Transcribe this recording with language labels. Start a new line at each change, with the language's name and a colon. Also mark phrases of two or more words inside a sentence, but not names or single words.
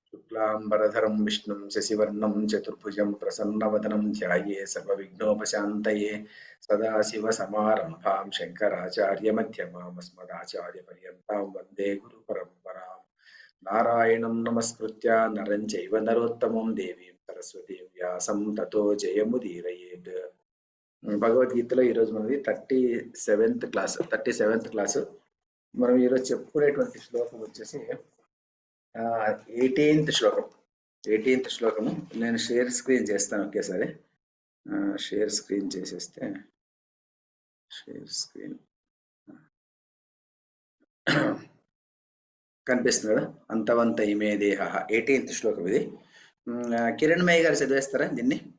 Sanskrit: शुक्लांबरधरं विष्णुं शशिवर्णं चतुर्भुजं प्रसन्नवदनं ध्याये सर्वविघ्नोपशान्तये सदाशिवसमारम्भां शङ्कराचार्यमध्यमाम् अस्मदाचार्यपर्यन्तां वन्दे गुरुपरम्परां नारायणं नमस्कृत्य नरं चैव नरोत्तमं देवीं सरस्वतीं व्यासं ततो जयमुदीरयेत्
Telugu: భగవద్గీతలో ఈరోజు మనది 37th క్లాస్ మనం ఈరోజు చెప్పుకునేటువంటి శ్లోకం వచ్చేసి 18th శ్లోకము నేను
English: share screen
Telugu: చేస్తాను ఒకేసారి
English: share screen
Telugu: చేసేస్తే
English: share screen
Telugu: కనిపిస్తుంది కదా
Sanskrit: అంతవంత ఇమే దేహ
Telugu: 18th శ్లోకం ఇది కిరణ్మయ్య గారు చదివేస్తారా దీన్ని